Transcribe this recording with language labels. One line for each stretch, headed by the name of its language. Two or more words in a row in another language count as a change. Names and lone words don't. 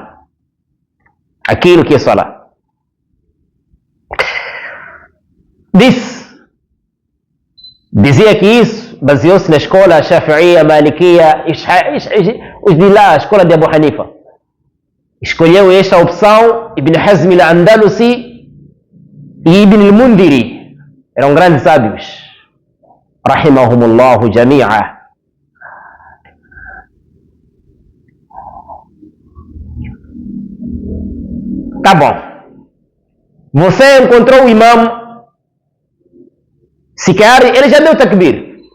Portuguese: Aquilo que é salah. Dizia que isso baseou-se na escola Shafi'ia, Malikia, os de lá, a escola de Abu Hanifa. Escolheu esta opção Ibn Hazm al-Andalusi e Ibn al-Mundiri. Eram grandes sábios.
Arabic: رحمهم الله جميعا.
Portuguese: Tá bom. Você encontrou o imam, se quer, ele já deu takbir.